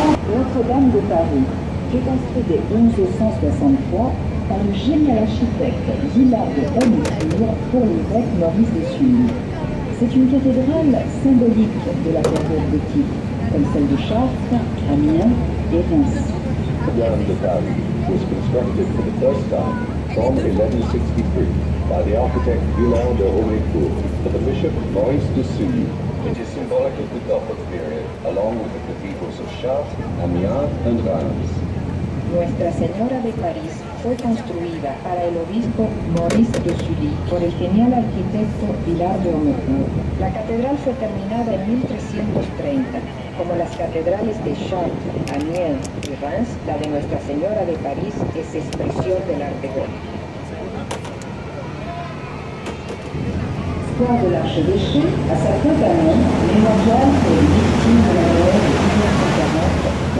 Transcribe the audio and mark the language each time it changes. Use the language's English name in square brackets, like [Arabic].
[French] Notre-Dame de Paris fut construite dès 1163 par le génial architecte Villard de Honnetour pour l'évêque Maurice de Sully. C'est une cathédrale symbolique de la période gothique, comme celle de Chartres, Amiens et Reims. [English] Notre-Dame de Paris was constructed for the first time from 1163 by the architect Villard de Honnetour for the Bishop Maurice de Sully. It is symbolic of the Gothic period, along with the cathedrals of Chartres, Amiens and Reims. [Spanish] Nuestra Señora de París fue construida para el obispo Maurice de Sully por el genial arquitecto Villard de Honnetour. La catedral fue terminada en 1330. Como las catedrales de Chartres, Amiens y Reims, la de Nuestra Señora de París es expresión del arte gótico. [French] Square de l'Archevêché, à sa campagne, mémorial pour les victimes de la guerre de 1940